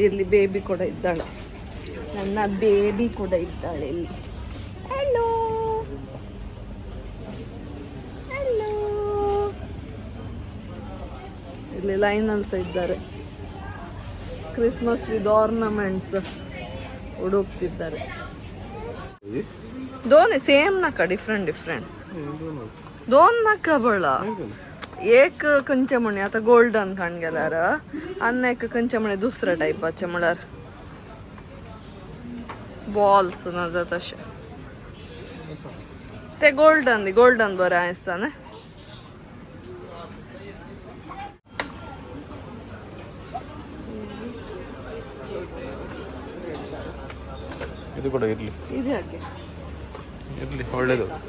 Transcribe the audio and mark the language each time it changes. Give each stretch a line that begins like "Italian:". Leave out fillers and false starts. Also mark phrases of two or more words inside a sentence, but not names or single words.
Kannada: ಇಲ್ಲಿ ಬೇಬಿ ಕೂಡ ಇದ್ದಾಳೆ, ನನ್ನ ಬೇಬಿ ಕೂಡ ಇದ್ದಾಳೆ ಇಲ್ಲಿ. ಹಲೋ ಹಲೋ. ಇಲ್ಲಿ ಲೈನಲ್ಲಿ ಸಹ ಇದ್ದಾರೆ,
English: Christmas with ornaments
Kannada: ಹುಡುಕ್ತಿದ್ದಾರೆ.
Konkani: दोन सेम नका,
English: different different
Konkani: दोन नका बळा. एक खंयचे म्हणे आता गोल्डन खाण गेल्यार, आनी एक खंयचे म्हणे दुसऱ्या टायपाचे म्हळ्यार बॉल्स ना तशे. ते गोल्डन बरें दिसता न्ही.
Kannada: ಇದು ಕೂಡ ಇರಲಿ, ಇದು ಯಾಕೆ ಇರಲಿ, ಒಳ್ಳೇದು.